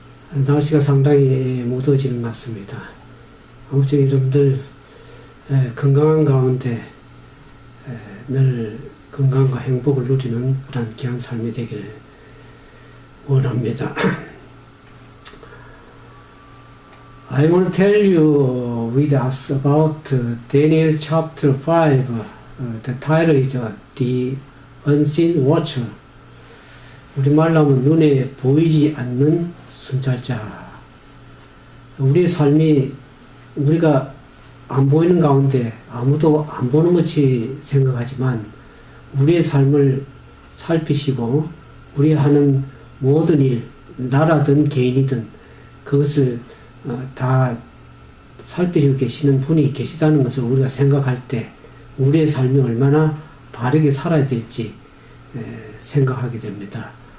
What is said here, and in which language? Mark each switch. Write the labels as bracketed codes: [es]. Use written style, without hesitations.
[ko] 날씨가 상당히 무더워지는 것 같습니다. 아무쪼록 여러분들 건강한 가운데 늘 건강과 행복을 누리는 그런 귀한 삶이 되길 원합니다. [en] I want to tell you with us about Daniel chapter 5. The title is The Unseen Watcher. [ko] 우리말로 하면 눈에 보이지 않는 순찰자. 우리의 삶이 우리가 안 보이는 가운데 아무도 안 보는 것이 생각하지만 우리의 삶을 살피시고 우리 하는 모든 일, 나라든 개인이든 그것을 다 살피시고 계시는 분이 계시다는 것을 우리가 생각할 때 우리의 삶이 얼마나 바르게 살아야 될지 생각하게 됩니다.